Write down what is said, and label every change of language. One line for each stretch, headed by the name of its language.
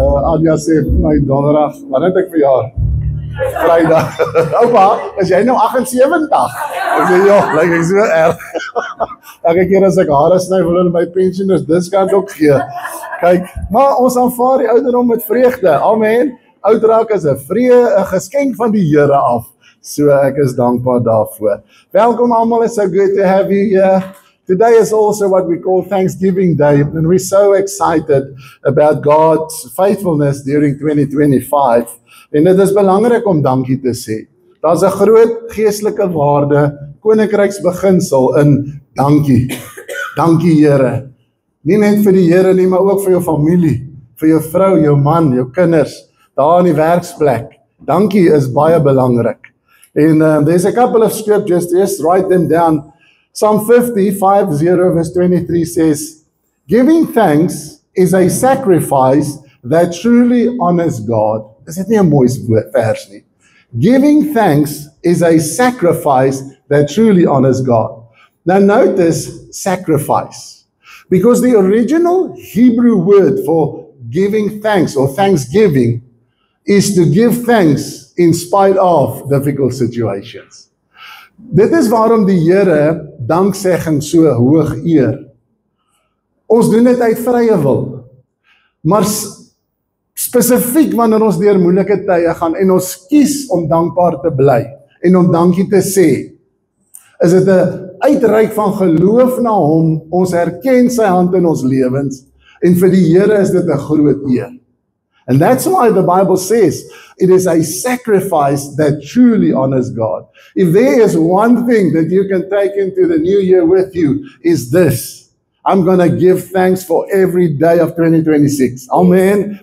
Afrikaans: Anja sê my donderdag, wanneer het ek verjaar? Vrydag. Oupa, is jy nou 78? Ek sê ja, lyk ek so erg. Elke keer as ek hare sny, wil hulle my pensioners diskant ook gee. Kyk, maar ons aanvaar die ouderdom met vreugde. Amen. Oud raak is 'n geskenk van die Here af. So ek is dankbaar daarvoor. Welkom almal,
English: it's so good to have you here. Today is also what we call Thanksgiving Day, and we're so excited about God's faithfulness during 2025.
Afrikaans: En dit is belangrik om dankie te sê. Daar's 'n groot geestelike waarde, koninkryksbeginsel in dankie. Dankie Here. Nie net vir die Here nie, maar ook vir jou familie, vir jou vrou, jou man, jou kinders, daar in die werksplek. Dankie is baie belangrik.
English: And there's a couple of scriptures, just write them down. Psalm 50:50 verse 23 says, giving thanks is a sacrifice that truly honors God.
Afrikaans: Is dit nie 'n mooi vers nie?
English: Giving thanks is a sacrifice that truly honors God. Now notice sacrifice, because the original Hebrew word for giving thanks or thanksgiving is to give thanks in spite of difficult situations.
Afrikaans: Dit is waarom die Here danksegging so hoog eer. Ons doen dit uit vrye wil, maar spesifiek wanneer ons deur moeilike tye gaan en ons kies om dankbaar te bly en om dankie te sê, is dit 'n uitreik van geloof na hom. Ons erken sy hand in ons lewens en vir die Here is dit 'n groot eer.
English: And that's why the Bible says it is a sacrifice that truly honors God. If there is one thing that you can take into the new year with you, is this. I'm going to give thanks for every day of 2026. Amen.